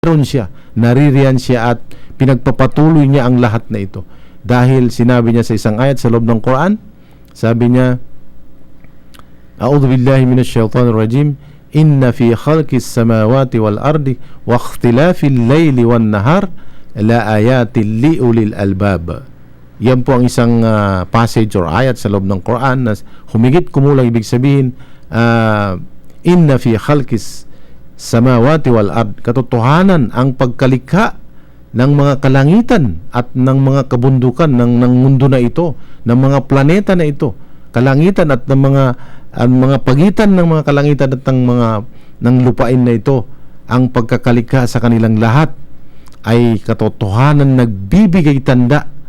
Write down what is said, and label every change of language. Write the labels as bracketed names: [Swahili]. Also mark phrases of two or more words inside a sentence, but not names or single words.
[Filipino] Meron siya, naririyan siya at pinagpapatuloy niya ang lahat na ito. Dahil sinabi niya sa isang ayat sa loob ng Quran, sabi niya, [Arabic] أعوذ بالله من الشيطان الرجيم إن في خلق السماوات والأرض واختلاف الليل والنهار لآيات لأولي الألباب. [Filipino] Yan po ang isang passage or ayat sa loob ng Quran na humigit kumulang ibig sabihin, [Arabic] إن في خلق السماوات والأرض, [Filipino] katotohanan ang pagkalikha ng mga kalangitan at ng mga kabundukan ng mundo na ito, ng mga planeta na ito, kalangitan at ng mga pagitan ng mga kalangitan at ng lupain na ito, ang pagkakalikha sa kanilang lahat ay katotohanan nagbibigay tanda